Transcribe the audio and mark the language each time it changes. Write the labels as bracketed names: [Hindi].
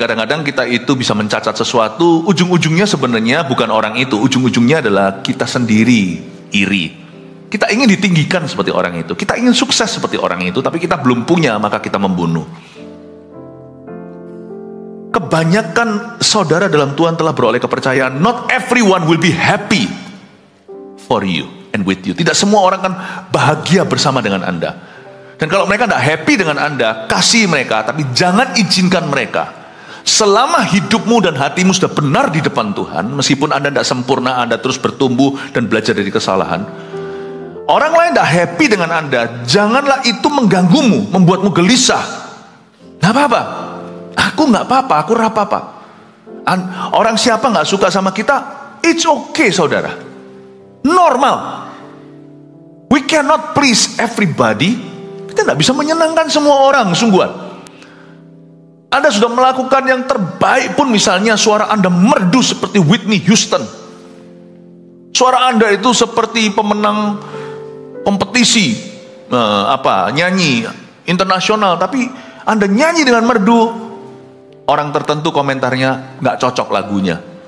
[Indonesian] Kadang-kadang kita itu bisa mencacat sesuatu, ujung-ujungnya sebenarnya bukan orang itu. Ujung-ujungnya adalah kita sendiri, iri. Kita ingin ditinggikan seperti orang itu. Kita ingin sukses seperti orang itu, tapi kita belum punya, maka kita membunuh. Kebanyakan saudara dalam Tuhan telah beroleh kepercayaan. [English] Not everyone will be happy for you and with you. [Indonesian] Tidak semua orang kan bahagia bersama dengan Anda. Dan kalau mereka tidak happy dengan Anda, kasih mereka, tapi jangan izinkan mereka. Selama hidupmu dan hatimu sudah benar di depan Tuhan, meskipun Anda tidak sempurna, Anda terus bertumbuh dan belajar dari kesalahan, orang lain tidak happy dengan Anda, janganlah itu mengganggumu, membuatmu gelisah. Gak apa-apa, aku gak apa-apa, aku apa-apa. Orang siapa gak suka sama kita, [English] it's okay [Indonesian] saudara, normal. [English] We cannot please everybody. [Indonesian] Kita gak bisa menyenangkan semua orang, sungguhan. Anda sudah melakukan yang terbaik pun, misalnya suara Anda merdu seperti Whitney Houston. Suara Anda itu seperti pemenang kompetisi nyanyi internasional, tapi Anda nyanyi dengan merdu, orang tertentu komentarnya nggak cocok lagunya.